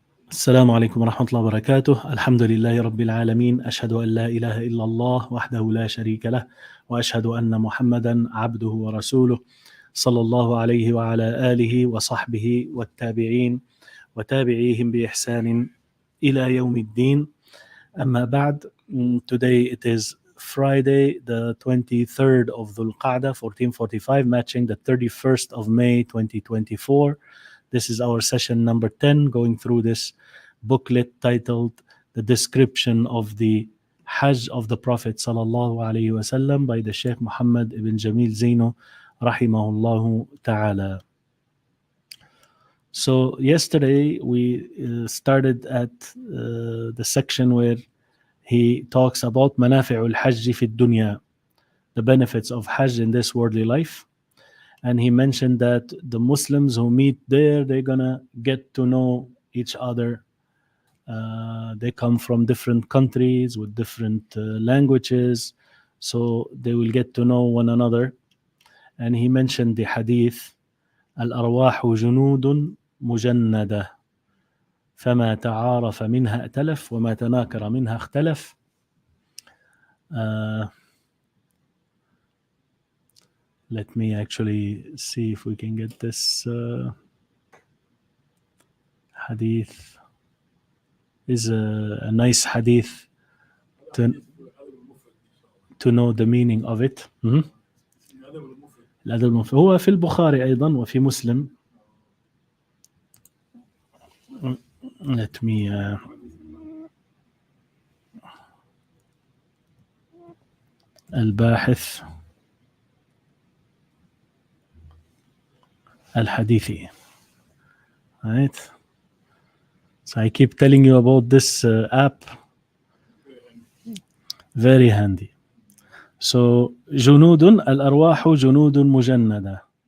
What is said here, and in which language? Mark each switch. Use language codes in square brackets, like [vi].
[ar] السلام عليكم ورحمة الله وبركاته. الحمد لله رب العالمين، أشهد أن لا إله إلا الله وحده لا شريك له، وأشهد أن محمدا عبده ورسوله، صلى الله عليه وعلى آله وصحبه والتابعين وتابعيهم بإحسان إلى يوم الدين. أما بعد, [en] today it is Friday the 23rd of Dhul-Qaada 1445, matching the 31st of May 2024. This is our session number 10, going through this booklet titled The Description of the Hajj of the Prophet sallallahu alaihi wasallam by the Sheikh Muhammad ibn Jamil Zeyno, rahimahullah ta'ala. So yesterday we started at the section where he talks about manafi'ul hajj fi dunya, the benefits of Hajj in this worldly life. And he mentioned that the Muslims who meet there, they're going to get to know each other. They come from different countries with different languages, so they will get to know one another. And he mentioned the hadith, [ar] الأرواح جنود مجندة فما تعارف منها ائتلف وما تناكر منها اختلف. [en] Let me actually see if we can get this hadith. Is a nice hadith to know the meaning of it. [ar] الأدب المفرد هو في البخاري أيضا وفي مسلم. [en] Let me [ar] الباحث الحديثي. [en] Right. So I keep telling you about this app. Very handy. So [ar] جنود الأرواح جنود مجندة.